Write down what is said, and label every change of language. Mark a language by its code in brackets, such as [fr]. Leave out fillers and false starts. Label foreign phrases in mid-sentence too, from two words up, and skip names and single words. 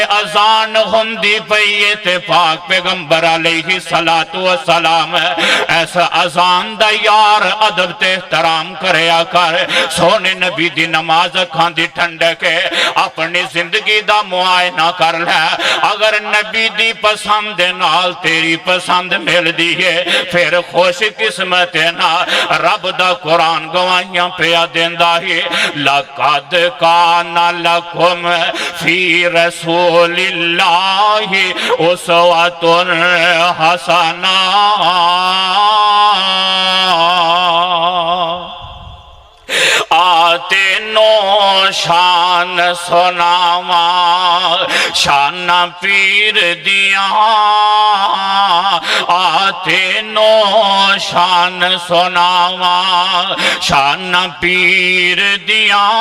[pa] اذان ہندی پئی ہے تے پاک پیغمبر [ar] عليه الصلاة و السلام [pa] ایسا اذان دا یار ادب تے احترام کریا کر سوہنے نبی دی نماز اکھاں دی ٹھنڈک ہے اپنی زندگی دا معائنہ کر لے اگر نبی دی پسند نال تیری پسند ملدی ہے پھر خوش قسمت ہے نا رب دا قرآن گواہیاں پیا دیندا ہے [ar] لقد كان لكم في رسول الله أسوة حسنة [pa] آتے نوں شان سناواں شان پیر دیا آتے نوں شان سناواں شان پیر دیا